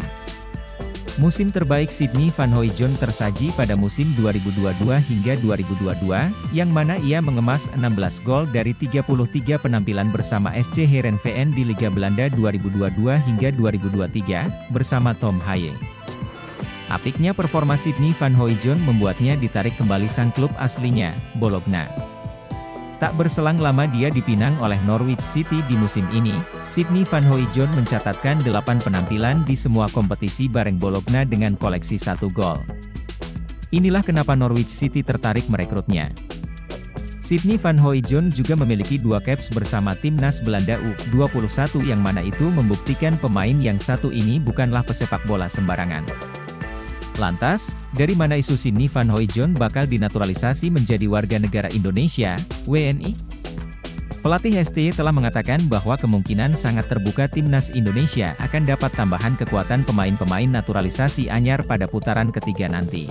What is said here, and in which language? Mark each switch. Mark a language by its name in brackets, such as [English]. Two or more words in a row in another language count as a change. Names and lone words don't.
[Indonesian] Musim terbaik Sidney van Hooijdonk tersaji pada musim 2022 hingga 2022, yang mana ia mengemas 16 gol dari 33 penampilan bersama SC Heerenveen di Liga Belanda 2022 hingga 2023, bersama Tom Haye. Apiknya performa Sidney van Hooijdonk membuatnya ditarik kembali sang klub aslinya, Bologna. Tak berselang lama dia dipinang oleh Norwich City di musim ini. Sidney van Hooijdonk mencatatkan 8 penampilan di semua kompetisi bareng Bologna dengan koleksi 1 gol. Inilah kenapa Norwich City tertarik merekrutnya. Sidney van Hooijdonk juga memiliki 2 caps bersama timnas Belanda U21 yang mana itu membuktikan pemain yang satu ini bukanlah pesepak bola sembarangan. Lantas, dari mana isu Sidney van Hooijdonk bakal dinaturalisasi menjadi warga negara Indonesia, WNI? Pelatih STY telah mengatakan bahwa kemungkinan sangat terbuka timnas Indonesia akan dapat tambahan kekuatan pemain-pemain naturalisasi anyar pada putaran ketiga nanti.